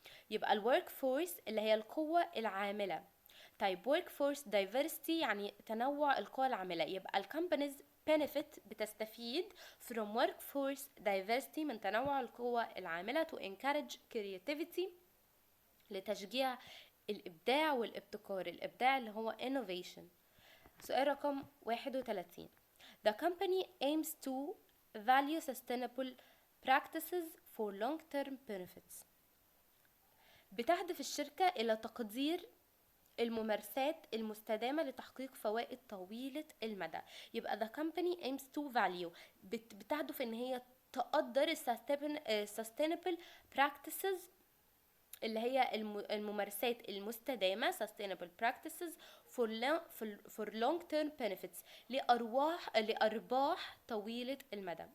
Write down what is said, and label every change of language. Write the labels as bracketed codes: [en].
[ar] يبقى الورك فورس اللي هي القوة العاملة. طيب [en] workforce diversity [ar] يعني تنوع القوى العاملة. يبقى الكمبانيز benefit بتستفيد [en] from workforce diversity [ar] من تنوع القوى العاملة [en] to encourage creativity [ar] لتشجيع الإبداع والابتكار. الإبداع اللي هو innovation. سؤال رقم 31. [en] The company aims to value sustainable practices for long-term benefits. [ar] بتهدف الشركة إلى تقدير الممارسات المستدامة لتحقيق فوائد طويلة المدى. يبقى [en] the company aims to value [ar] بتهدف ان هي تقدر [en] sustainable practices اللي هي الممارسات المستدامة sustainable practices for long term benefits [ar] لأرباح طويلة المدى.